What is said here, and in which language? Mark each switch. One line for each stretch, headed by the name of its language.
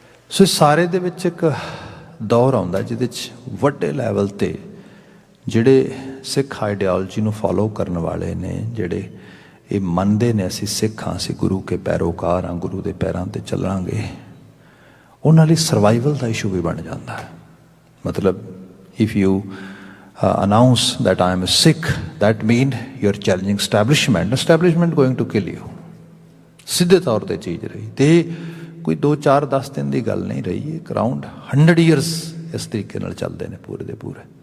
Punjabi: ਸੋ ਇਸ ਸਾਰੇ ਦੇ ਵਿੱਚ ਇੱਕ ਦੌਰ ਆਉਂਦਾ ਜਿਹਦੇ 'ਚ ਵੱਡੇ ਲੈਵਲ 'ਤੇ ਜਿਹੜੇ ਸਿੱਖ ਆਈਡੀਓਲੋਜੀ ਨੂੰ ਫੋਲੋ ਕਰਨ ਵਾਲੇ ਨੇ, ਜਿਹੜੇ ਇਹ ਮੰਨਦੇ ਨੇ ਅਸੀਂ ਸਿੱਖ ਹਾਂ, ਅਸੀਂ ਗੁਰੂ ਕੇ ਪੈਰੋਕਾਰ ਹਾਂ, ਗੁਰੂ ਦੇ ਪੈਰਾਂ 'ਤੇ ਚੱਲਾਂਗੇ, ਉਹਨਾਂ ਲਈ ਸਰਵਾਈਵਲ ਦਾ ਇਸ਼ੂ ਵੀ ਬਣ ਜਾਂਦਾ ਹੈ।
English: ਮਤਲਬ if you announce that I am a Sikh, that means you are challenging establishment going to kill you।
Punjabi: ਸਿੱਧੇ ਤੌਰ 'ਤੇ ਚੀਜ਼ ਰਹੀ, ਤੇ ਕੋਈ 2 4 10 ਦਿਨ ਦੀ ਗੱਲ ਨਹੀਂ ਰਹੀ, ਇੱਕ ਅਰਾਊਂਡ 100 years ਇਸ ਤਰੀਕੇ ਨਾਲ ਚੱਲਦੇ ਨੇ ਪੂਰੇ ਦੇ ਪੂਰੇ।